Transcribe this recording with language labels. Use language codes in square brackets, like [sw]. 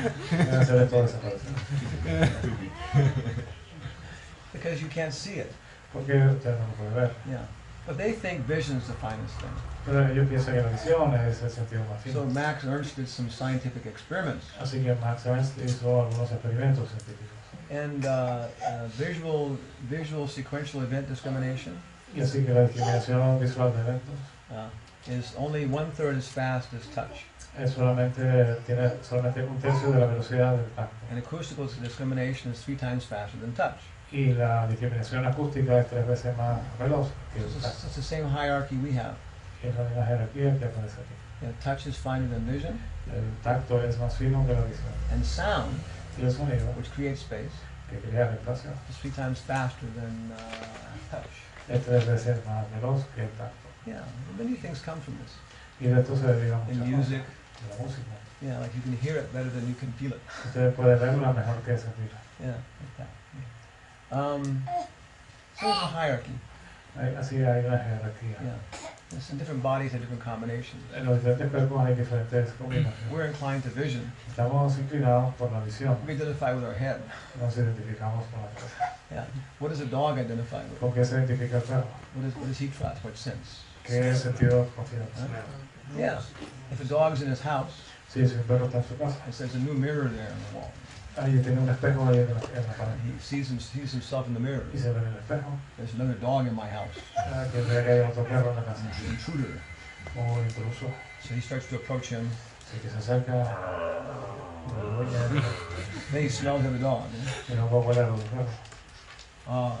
[es] Deben hacer de todo desaparecer. [en] Because you can't see it. [es] Porque usted no lo puede ver. [en] But they think vision is the finest thing. [es] Pero yo pienso que la visión es el sentido más [en] So [es] fino. [en] Max Ernst did some scientific experiments. [es] Así que Max Ernst hizo algunos experimentos científicos. [en] And visual sequential event discrimination [es] Y así que la discriminación visual de eventos [en] is only 1/3 as fast as touch. [es] tiene solamente un tercio de la velocidad del tacto. [en] And acoustical discrimination is 3 times faster than touch. [es] Y la discriminación acústica es 3 veces más veloz que el [en] So [es] tacto. [en] it's the same hierarchy we have. [es] Es la misma jerarquía que aparece aquí. [en] Touch is finer than vision, [es] El tacto es más fino que la visión. [en] and sound, [es] Y el sonido, [en] which creates space, [es] que crea el espacio, [en] is 3 times faster than touch. [es] es 3 veces más veloz que el tacto. [en] Many things come from this. [es] Y de esto se deriva [en] In [es] muchas [en] music, [es] cosas. De la música. [en] like you can hear it better than you can feel it. [es] Usted puede verla mejor que sentirla. [en] Like that. So there's a hierarchy. [es] Así hay una jerarquía. [en] There's some different bodies have different combinations. [es] En los diferentes cuerpos hay diferentes combinaciones. [en] We're inclined to vision. [es] Estamos inclinados por la visión. [en] We identify with our head. [es] Nos identificamos con la cabeza. [en] What does a dog identify with? [es] ¿Con qué se identifica el perro? [en] What does he trust? What sense? [es] ¿Qué sentido confianza? [en] If a dog's in his house, [es] Sí, si un perro está en su casa, [en] there's a new mirror there on the wall. [es] ahí tiene un espejo ahí en la pared. [en] He sees himself in the mirror. [es] Y se ve en el espejo. [en] There's another dog in my house. [es] Que ve que hay otro perro en la casa. [en] An intruder. [es] O intruso. [en] So he starts to approach him. [es] Así que se acerca. [en] Then he smells of the dog. [es] Y luego huele a los perros.